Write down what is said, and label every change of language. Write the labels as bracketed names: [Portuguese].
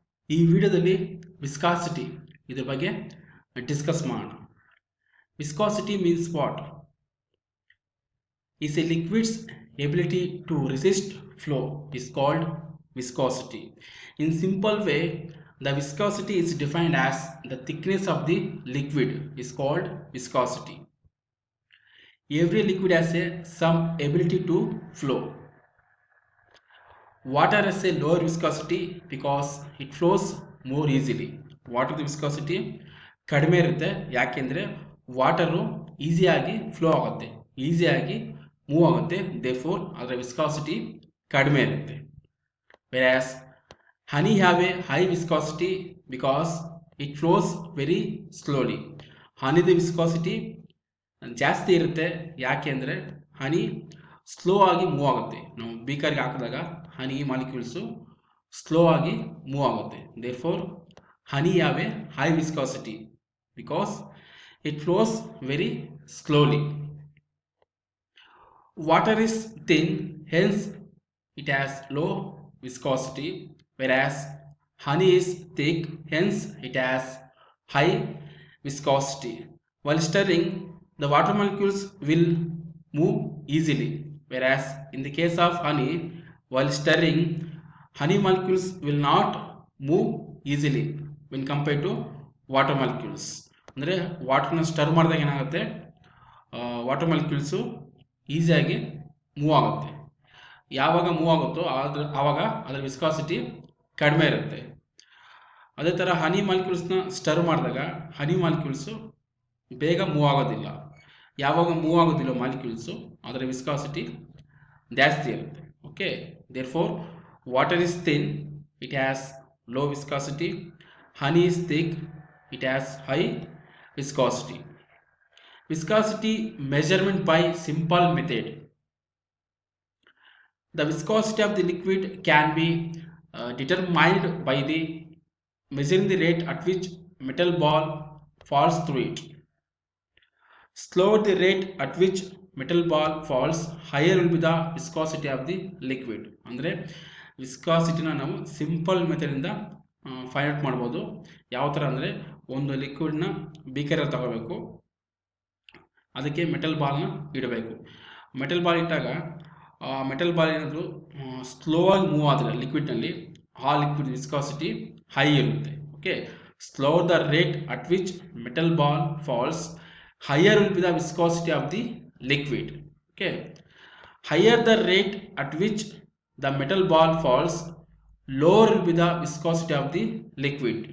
[Kannada] ಈ ವಿಡಿಯೋದಲ್ಲಿ ವಿಸ್ಕಾಸಿಟಿ ಇದರ ಬಗ್ಗೆ ಡಿಸ್ಕಸ್ ಮಾಡೋಣ. [English] Viscosity means what? Is a liquid's ability to resist flow is called viscosity. In simple way, the viscosity is defined as the thickness of the liquid is called viscosity. Every liquid has some ability to flow. Water has a lower viscosity because it flows more easily. [Kannada] Water viscosity ಕಡಿಮೆ ಇರುತ್ತೆ, ಯಾಕೆಂದರೆ water ಈಸಿಯಾಗಿ flow ಆಗುತ್ತೆ, ಈಸಿಯಾಗಿ move ಆಗುತ್ತೆ. Therefore ಅದರ viscosity ಕಡಿಮೆ ಇರುತ್ತೆ. [English] Whereas honey have a high viscosity because it flows very slowly. [Kannada] ಹನಿದ viscosity ಜಾಸ್ತಿ ಇರುತ್ತೆ, ಯಾಕೆಂದರೆ ಹನಿ ಸ್ಲೋ ಆಗಿ ಮೂವ್ ಆಗುತ್ತೆ. ನಾವು ಬೀಕರ್ಗೆ ಹಾಕಿದಾಗ ಹನಿ ಮಾಲಿಕ್ಯೂಲ್ಸು ಸ್ಲೋ ಆಗಿ ಮೂವ್ ಆಗುತ್ತೆ. [English] Therefore honey have a high viscosity because it flows very slowly. Water is thin, hence it has low viscosity, whereas honey is thick, hence it has high viscosity. While stirring, the water molecules will move easily, whereas in the case of honey, while stirring, honey molecules will not move easily when compared to water molecules. [Kannada] ಅಂದರೆ ವಾಟರ್ನ star ಮಾಡಿದಾಗ ಏನಾಗುತ್ತೆ, water molecules ಈಸಿಯಾಗಿ move ಆಗುತ್ತೆ. ಯಾವಾಗ move ಆಗುತ್ತೋ ಆವಾಗ ಅದರ viscosity ಕಡಿಮೆ ಇರುತ್ತೆ. ಅದೇ ಥರ ಹನಿ ಮಾಲಿಕ್ಯೂಲ್ಸ್ನ ಸ್ಟರ್ ಮಾಡಿದಾಗ ಹನಿ ಮಾಲಿಕ್ಯೂಲ್ಸು ಬೇಗ ಮೂವ್ ಆಗೋದಿಲ್ಲ. ಯಾವಾಗ ಮೂವ್ ಆಗೋದಿಲ್ಲ ಮಾಲಿಕ್ಯೂಲ್ಸು ಅದರ ವಿಸ್ಕಾಸಿಟಿ ಜಾಸ್ತಿ ಇರುತ್ತೆ. [English] Okay, therefore water is thin, it has low viscosity. Honey is thick, it has high viscosity. Viscosity measurement by simple method. The viscosity of the liquid can be determined by the measuring the rate at which metal ball falls through it. Slower the rate at which metal ball falls, higher will be the viscosity of the liquid. [Kannada] ಅಂದರೆ ವಿಸ್ಕಾಸಿಟಿನ ನಾವು simple ಮೆಥಡಿಂದ find out ಮಾಡ್ಬೋದು. ಯಾವ ಥರ ಅಂದರೆ, ಒಂದು ಲಿಕ್ವಿಡ್ನ ಬೀಕರಲ್ಲಿ ತಗೋಬೇಕು, ಅದಕ್ಕೆ metal ಬಾಲ್ನ ಇಡಬೇಕು. ಮೆಟಲ್ ಬಾಲ್ ಇಟ್ಟಾಗ ಮೆಟಲ್ ಬಾಲ್ ಏನಾದರೂ ಸ್ಲೋ ಆಗಿ ಮೂವ್ ಆದರೆ ಲಿಕ್ವಿಡ್ನಲ್ಲಿ, ಆ ಲಿಕ್ವಿಡ್ ವಿಸ್ಕಾಸಿಟಿ ಹೈ ಇರುತ್ತೆ. [English] Okay, slow the rate at which metal ball falls, higher will be the viscosity of the liquid. Okay, higher the rate at which the metal ball falls, lower will be the viscosity of the liquid.